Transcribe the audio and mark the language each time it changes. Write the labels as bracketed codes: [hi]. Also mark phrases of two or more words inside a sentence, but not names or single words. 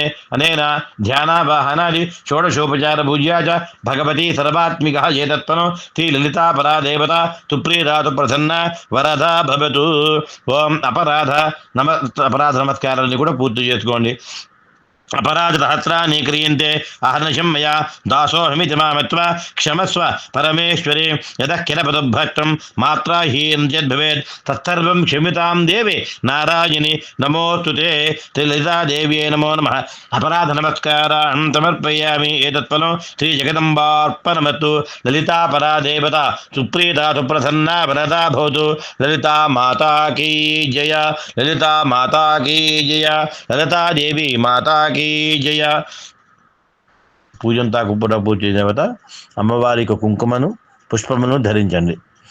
[sa] अनेन ध्यानावाहनादि षोडशोपचार पूज्या च भगवती सर्वात्मिकः एतत्पनो श्रीललिता परा देवता सुप्रीता सुप्रसन्ना वरदा भवतु। ओम अपराध नमस्कार [te] కూడా పూర్తి చేసుకోండి। [sa] अपराध सहस्राणि क्रियन्ते अहर्निशं मया दासोऽहमिति मामत्वा क्षमस्व परमेश्वरे यतः किलपदभ्रष्टं मात्राहीनं चेद्भवेत् तत्सर्वं क्षम्यतां देवे नारायणि नमोऽस्तुते श्रीललिता देव्यै नमो नमः। अपराध नमस्कारान् समर्पयामि एतत्फलं श्रीजगदम्बार्पणमस्तु। ललिता परा देवता सुप्रीता सुप्रसन्ना वरदा भवतु। [hi] ललिता माता की जय ललिता माता की जय ललिता देवी माता జయ। [te] పూజంతా పూజ తర్వాత అమ్మవారికి కుంకుమను పుష్పమును ధరించండి।